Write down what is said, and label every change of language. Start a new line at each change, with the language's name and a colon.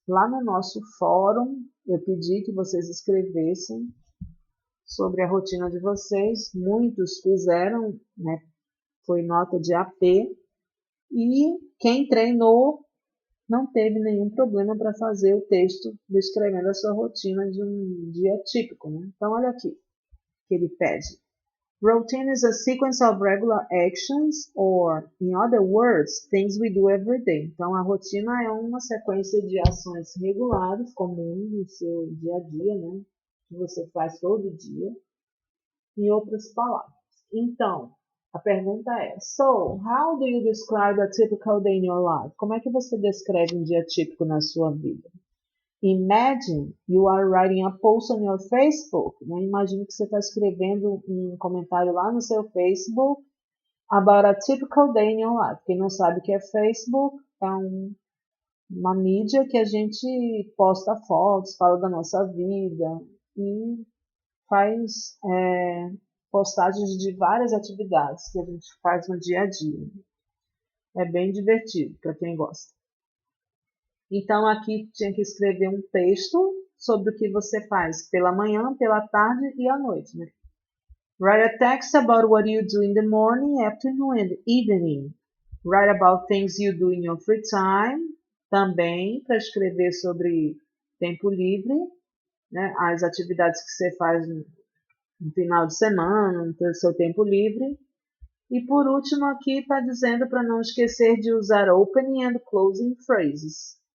Portuguese: Lá no nosso fórum, eu pedi que vocês escrevessem sobre a rotina de vocês. Muitos fizeram, né? Foi nota de AP. E quem treinou não teve nenhum problema para fazer o texto descrevendo a sua rotina de um dia típico, né? Então, olha aqui que ele pede.
English: Routine is a sequence of regular actions, or, in other words, things we do every day.
Portuguese: Então, a rotina é uma sequência de ações regulares, comuns no seu dia a dia, né? Que você faz todo dia. Em outras palavras. Então, a pergunta é:
English: So, how do you describe a typical day in your life?
Portuguese: Como é que você descreve um dia típico na sua vida?
English: Imagine you are writing a post on your Facebook.
Portuguese: Né? Imagine que você está escrevendo um comentário lá no seu Facebook
English: about a typical day in your life.
Portuguese: Quem não sabe o que é Facebook, é uma mídia que a gente posta fotos, fala da nossa vida e faz postagens de várias atividades que a gente faz no dia a dia. É bem divertido para quem gosta. Então, aqui tinha que escrever um texto sobre o que você faz pela manhã, pela tarde e à noite. Né?
English: Write a text about what you do in the morning, afternoon and evening. Write about things you do in your free time.
Portuguese: Também para escrever sobre tempo livre, né? As atividades que você faz no final de semana, no seu tempo livre. E por último aqui está dizendo para não esquecer de usar
English: opening and closing phrases.